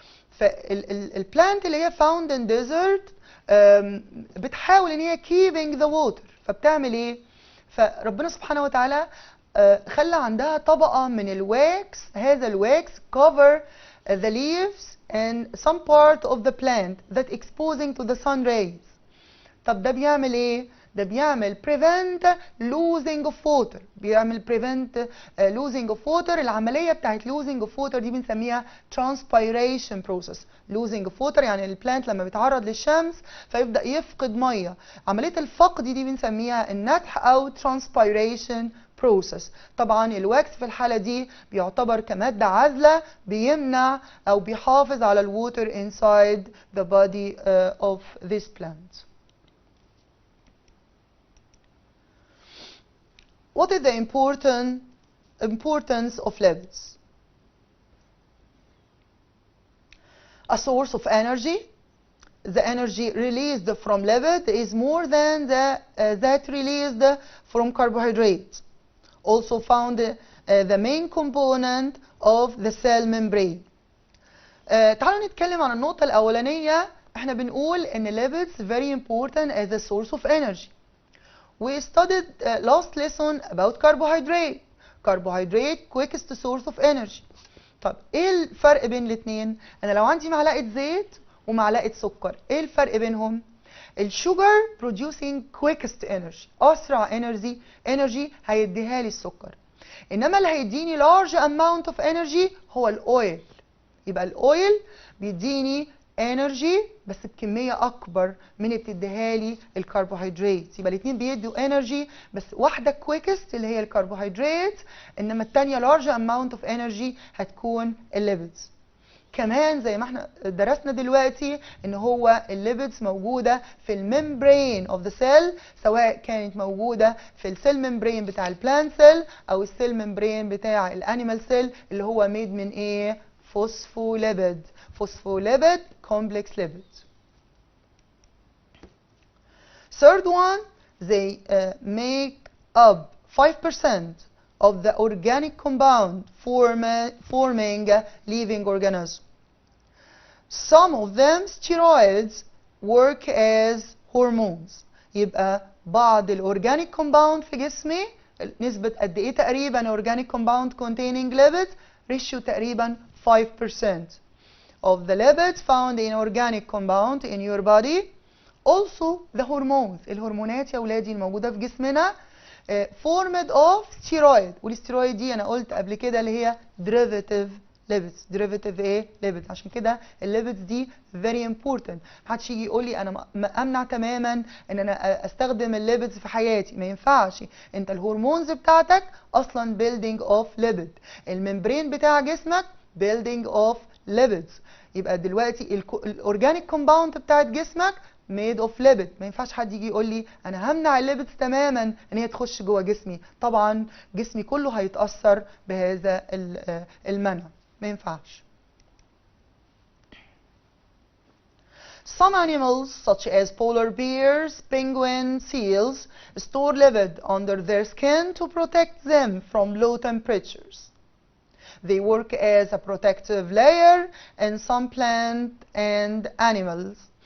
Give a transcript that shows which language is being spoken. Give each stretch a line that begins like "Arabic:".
Arabic: فالبلانت اللي هي
English: found in desert
Arabic: بتحاول ان هي
English: keeping the water.
Arabic: فبتعمل ايه؟ فربنا سبحانه وتعالى خلى عندها طبقة من الواكس. هذا الواكس
English: cover the leaves and some part of the plant that exposing to the sun rays.
Arabic: طب ده بيعمل ايه؟ ده بيعمل
English: prevent losing of water.
Arabic: بيعمل
English: prevent losing of water.
Arabic: العملية بتاعت
English: losing of water
Arabic: دي بنسميها
English: transpiration process. losing of water
Arabic: يعني البلانت لما بيتعرض للشمس فيبدأ يفقد مية. عملية الفقد دي بنسميها النتح أو
English: transpiration process.
Arabic: طبعا الواكس في الحالة دي بيعتبر كمادة عازلة بيمنع أو بيحافظ على الووتر
English: inside the body of this plant. What is the importance of lipids? A source of energy. The energy released from lipid is more than that released from carbohydrates. Also found the main component of the cell membrane.
Arabic: تعالوا نتكلم عن النقطة الأولانية. احنا بنقول إن
English: lipids very important as a source of energy. We studied last lesson about carbohydrate. Carbohydrate quickest source of energy.
Arabic: طب ايه الفرق بين الاثنين؟ انا لو عندي معلقة زيت ومعلقة سكر، ايه الفرق بينهم؟ الشوجر
English: producing quickest energy،
Arabic: اسرع energy هيديها لي السكر. انما اللي هيديني
English: large amount of energy
Arabic: هو الاويل. يبقى الاويل بيديني انرجي بس بكميه اكبر من اللي بتديها لي الكربوهيدرات. يبقى الاثنين بيدوا انرجي بس واحده كويكست اللي هي الكربوهيدرات، انما الثانيه
English: large amount of energy
Arabic: هتكون الليبيدز. كمان زي ما احنا درسنا دلوقتي ان هو الليبيدز موجوده في
English: الممبرين of the cell,
Arabic: سواء كانت موجوده في السيل ممبرين بتاع البلانت سيل او السيل ممبرين بتاع الانيمال سيل اللي هو ميد من ايه؟ فوسفوليبيد.
English: Phospholipid complex lipids. Third one, they make up 5% of the organic compound forming a living organism. Some of them steroids work as hormones.
Arabic: يبقى بعض الأورجانيك
English: compound
Arabic: في جسمي نسبة قد إيه تقريبا
English: organic compound containing lipids؟ ratio
Arabic: تقريبا
English: 5% of the lipids found in organic compound in your body. Also the hormones،
Arabic: الهرمونات يا ولادي الموجودة في جسمنا
English: formed of steroid،
Arabic: والستيرويد دي أنا قلت قبل كده اللي هي
English: derivative lipids. derivative
Arabic: ايه؟
English: lipids.
Arabic: عشان كده الليبيدز دي
English: very important.
Arabic: محدش يجي يقول لي انا امنع تماما ان انا استخدم الليبيدز في حياتي، ما ينفعش. انت الهرمونز بتاعتك اصلا
English: building of lipid،
Arabic: الممبرين بتاع جسمك
English: building of lipids.
Arabic: يبقى دلوقتي الاورجانيك كومباوند بتاعت جسمك
English: made of lipid.
Arabic: ما ينفعش حد يجي يقول لي انا همنع الليبيدز تماما ان هي تخش جوه جسمي. طبعا جسمي كله هيتاثر بهذا المنع، ما ينفعش.
English: Some animals such as polar bears, penguins, seals store lipid under their skin to protect them from low temperatures. They work as a protective layer in some plant and animals.